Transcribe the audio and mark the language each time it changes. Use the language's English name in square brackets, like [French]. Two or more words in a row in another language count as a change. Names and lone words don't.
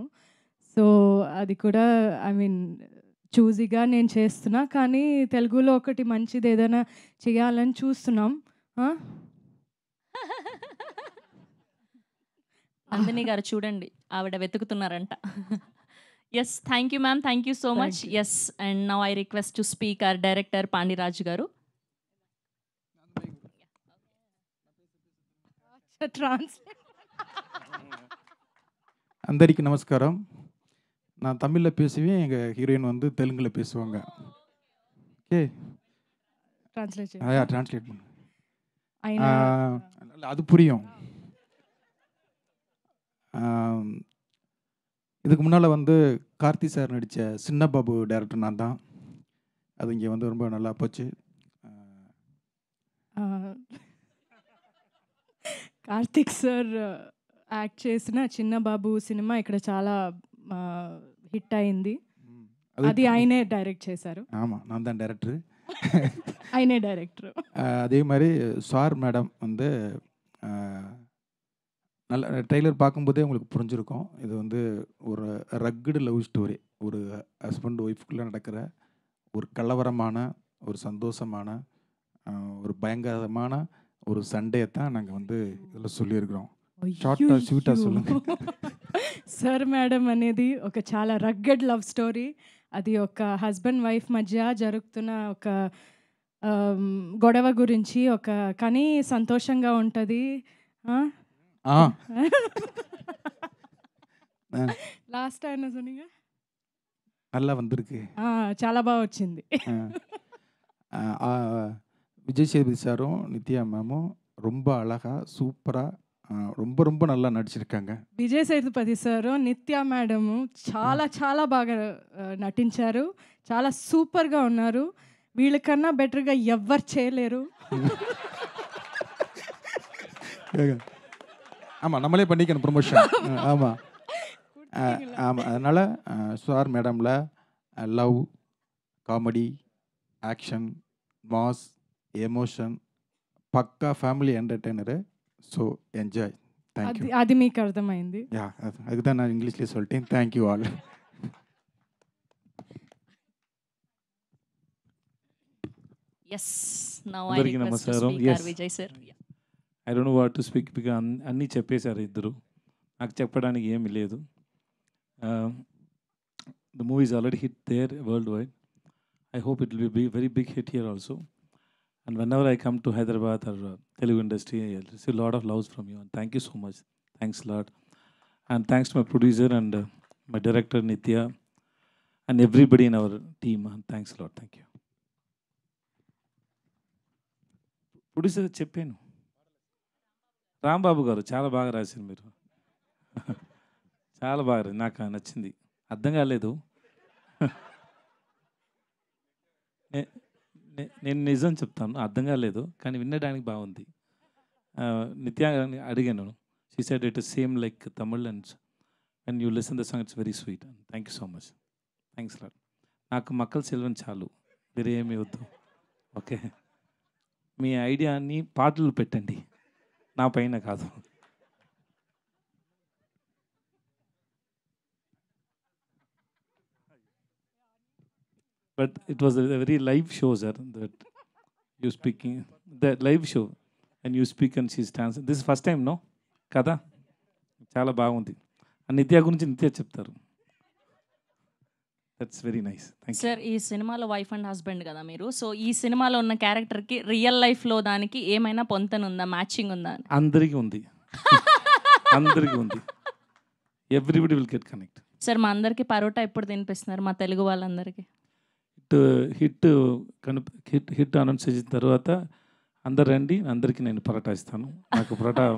[Telugu] సో అది కూడా [English] I mean [Telugu] చూజీగా నేను చేస్తున్నా. కానీ తెలుగులో ఒకటి మంచిది ఏదైనా చేయాలని చూస్తున్నాం. నందిని గారు చూడండి, ఆవిడ వెతుకుతున్నారంట. [English] Yes, thank you ma'am, thank you so much. Yes, and now I request to speak our director పాండిరాజు గారు. [Telugu] అందరికీ நமஸ்காரம். [Tamil] நான் தமிழில் பேசுவேன், எங்கள் ஹீரோயின் வந்து தெலுங்கில் பேசுவாங்க. ஓகே, ட்ரான்ஸ்லேட் பண்ணு. அது புரியும். இதுக்கு முன்னால் வந்து கார்த்தி சார் நடித்த சின்ன பாபு டேரக்டர் நான் தான். அது இங்கே வந்து ரொம்ப நல்லா போச்சு. [Telugu] కార్తిక్ సార్ యాక్ట్ చేసిన చిన్న బాబు సినిమా ఇక్కడ చాలా హిట్ అయింది. అది ఆయనే డైరెక్ట్ చేశారు. [Tamil] ஆமாம், நான் தான் டேரக்டர். [Telugu] ఆయనే డైరెక్టర్. [Tamil] அதே மாதிரி சார் மேடம் வந்து நல்ல ட்ரெய்லர் பார்க்கும்போதே உங்களுக்கு புரிஞ்சிருக்கும். இது வந்து ஒரு [English] rugged love story. [Tamil] ஒரு [English] husband wifeகுள்ளே [Tamil] நடக்கிற ஒரு கலவரமான, ஒரு சந்தோஷமான, ஒரு பயங்கரமான ஒரு சண்டையை தான் நாங்கள் வந்து இதில் சொல்லியிருக்கிறோம். [English] shortగా sweetగా [Tamil] சொல்லுங்க. [Telugu] సార్ మేడం అనేది ఒక చాలా [English] rugged love story. [Telugu] అది ఒక [English] husband wife [Telugu] మధ్య జరుగుతున్న ఒక గొడవ గురించి, ఒక కానీ సంతోషంగా ఉంటుంది. లాస్ట్ ఆయన சொன்னீங்க [Tamil] நல்லா வந்திருக்கு. [Telugu] చాలా బాగా వచ్చింది. [Tamil] விஜய் சேதுபதி சாரும் நித்யா மேமும் ரொம்ப அழகாக சூப்பராக ரொம்ப ரொம்ப நல்லா నడిచిருக்காங்க. [Telugu] విజయ్ సేతుపతి సారు నిత్య మేడము చాలా చాలా బాగా నటించారు. చాలా సూపర్గా ఉన్నారు. వీళ్ళకన్నా బెటర్గా ఎవ్వరు చేయలేరు. [Tamil] ஆமாம், நம்மளே பண்ணிக்கணும் ப்ரொமோஷன். ஆமாம் ஆமாம், அதனால் சார் மேடமில் லவ், காமெடி, ஆக்ஷன், மாஸ், [Telugu] ఎమోషన్, పక్కా [English] family entertainer. So enjoy. Thank you. [Telugu] అది మీకు అర్థమైంది. యా, [Tamil] அதுதான் நான் இங்கிலீஷ்லேயே சொல்லிட்டேன். [English] Thank you all. Yes, now I request to speak our విజయ్ సార్. I don't know what to speak because [Telugu] అన్నీ చెప్పేశారు ఇద్దరు. నాకు చెప్పడానికి ఏమీ లేదు. [English] The movie is already hit there world wide. I hope it will be very big hit here also. And whenever I come to Hyderabad or Telugu industry, I receive a lot of love from you. And thank you so much. Thanks a lot. And thanks to my producer and my director Nitya and everybody in our team. And thanks a lot. Thank you. [Telugu] Producer చెప్పాను, రాంబాబు గారు చాలా బాగా రాశారు మీరు. చాలా బాగా, నాకు నచ్చింది. అర్థం కాలేదు. నేను నిజం చెప్తాను, అర్థం కాలేదు, కానీ వినడానికి బాగుంది. నిత్య అడిగాను, [English] She said it is same like Tamil and when you listen the song it's very sweet. Thank you so much. thanks lot. [Telugu] నాకు మక్కల సెల్వన్ చాలు, వేరే ఏమీ వద్దు. ఓకే, మీ ఐడియాని పాటలు పెట్టండి, నా పైన కాదు. [English] But it was a very live show, sir, that you speaking, that live show, and you speak and she stands. This is first time, no? [Telugu] కదా? చాలా బాగుంది. And నిత్య గురించి నిత్య చెప్తారు. [English] That's very nice. Thank you. [Telugu] Sir, ఈ సినిమాలో [English] wife and husband [Telugu] కదా మీరు. సో ఈ సినిమాలో ఉన్న క్యారెక్టర్కి [English] real lifeలో [Telugu] దానికి ఏమైనా పొంతనుందా, మ్యాచింగ్ ఉందా? అందరికీ ఉంది. అందరికీ ఉంది. [English] everybody will get connect. [Telugu] సార్, మా అందరికీ పరోటా ఎప్పుడు తినిపిస్తున్నారు, మా తెలుగు వాళ్ళందరికీ? హిట్ అనౌన్స్ చేసిన తర్వాత అందరు రండి, అందరికీ నేను పరోటా ఇస్తాను.